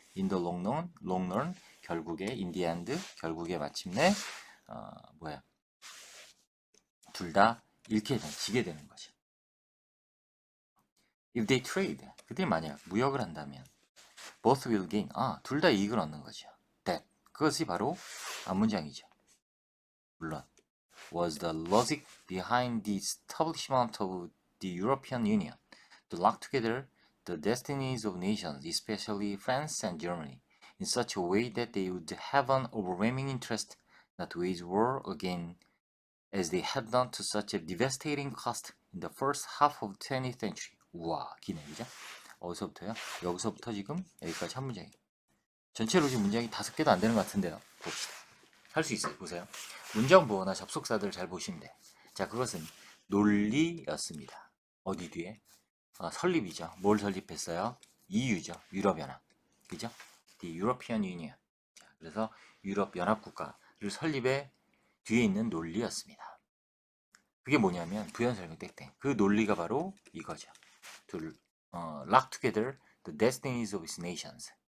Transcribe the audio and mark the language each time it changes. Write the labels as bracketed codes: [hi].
[en] In the long run, [ko] 결국에, in the end, 결국에 마침내, 둘 다 지게 되는 거죠. [en] If they trade, [ko] 그들이 만약 무역을 한다면, [en] both will gain, [ko] 둘 다 이익을 얻는 거죠. That, 그것이 바로 앞문장이죠. [en] 물론, was the logic behind the establishment of the European Union to lock together the destinies of nations, especially France and Germany, in such a way that they would have an overwhelming interest not to wage war again as they had done to such a devastating cost in the first half of the 20th century. [ko] 우와, 기네, 그죠? 어디서부터요? 여기서부터 지금 여기까지 한 문장이에요. 전체로 지금 문장이 5개도 안 되는 것 같은데요. 봅시다. 할 수 있어요. 보세요. 문장부어나 접속사들 잘 보시면 돼. 자, 그것은 논리였습니다. 어디 뒤에? 설립이죠. 뭘 설립했어요? EU죠. 유럽연합. 그죠? The European Union. 자, 그래서 유럽 연합 국가를 설립에 뒤에 있는 논리였습니다. 그게 뭐냐면 부연 설명 땡땡. 그 논리가 바로 이거죠. [en] To lock together the destinies of its nations.